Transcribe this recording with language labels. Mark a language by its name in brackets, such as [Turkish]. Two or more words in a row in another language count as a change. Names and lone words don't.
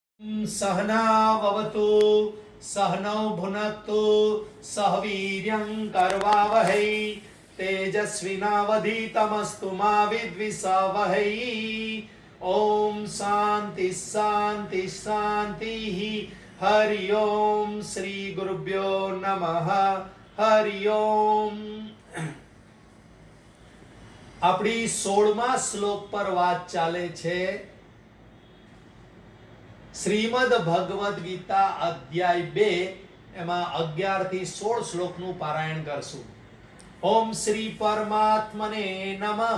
[Sanskrit] सहनाववतु सहनौ भुनक्तु सह वीर्यं करवावहै तेजस्विनावधीतमस्तु मा विद्विषावहै। ओम शांति शांति शांति। हरि ओम श्री गुरुभ्यो नमः। हरि ओम। [Gujarati] આપણી 16મા શ્લોક પર વાત ચાલે છે। શ્રીમદ ભગવદ ગીતા અધ્યાય 2 એમાં 11 થી 16 શ્લોકનું પારાયણ કરશું। [Sanskrit] ઓમ શ્રી પરમાત્મને નમઃ।